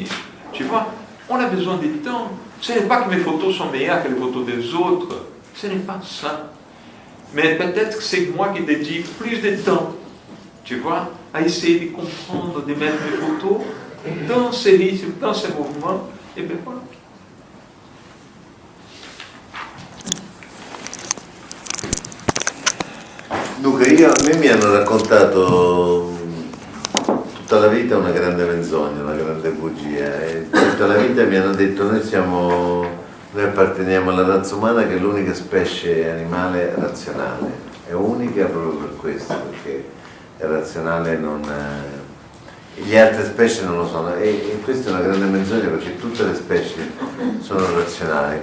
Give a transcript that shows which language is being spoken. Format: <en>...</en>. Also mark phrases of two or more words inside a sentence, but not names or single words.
<fr>Tu vois, on a besoin de temps. Ce n'est pas que mes photos sont meilleures que les photos des autres. Ce n'est pas ça. Mais peut-être que c'est moi qui dédie plus de temps, tu vois, à essayer de comprendre, de mettre mes photos dans ces rythmes, dans ces mouvements. Et bien voilà.</fr> <it>Dunque, a me mi hanno raccontato tutta la vita una grande menzogna, una grande bugia, e tutta la vita mi hanno detto noi apparteniamo alla razza umana che è l'unica specie animale razionale, è unica proprio per questo, perché è razionale, gli altre specie non lo sono, e questa è una grande menzogna perché tutte le specie sono razionali.</it>